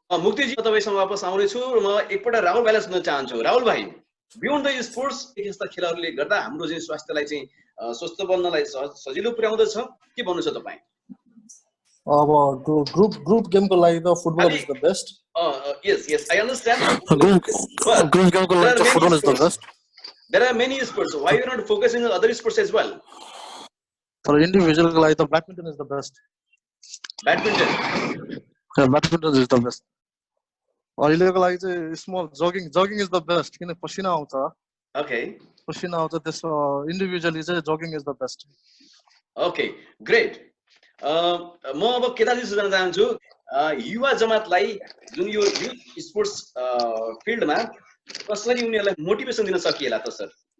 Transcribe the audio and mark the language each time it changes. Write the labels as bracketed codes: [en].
[ne] मुक्तिजी तपाईँसँग वापस आउनेछु र म एकपल्ट राहुल भाइलाई सुन्न चाहन्छु। राहुल भाइ, बियोन्ड द स्पोर्ट्स यस्ता खेलहरूले गर्दा हाम्रो चाहिँ स्वास्थ्यलाई चाहिँ स्वस्थ बन्नलाई सजिलो पुर्याउँदछ, के भन्नुहुन्छ तपाईँ? अब ग्रुप गेमको लागि त football [en] Is the best. Yes, I understand. Group game [ne] ko [en] like football is the best. There are many sports. Why you not focusing on other sports as well? For individual [ne] ko [en] like the badminton is the best. Badminton. Yeah, badminton is the best. [ne] अहिलेको लागि चाहिँ [en] small jogging is the best, [ne] किन पसिना आउँछ। Okay, पसिना आउँछ, त्यसो individually चाहिँ jogging [en] Is the best. [ne] Okay, great. म अब केदारजी सुन्न चाहन्छु, युवा जमातलाई जुन यो स्पोर्ट्स फिल्डमा कसरी उनीहरूलाई मोटिभेसन दिन सकिएला त सर?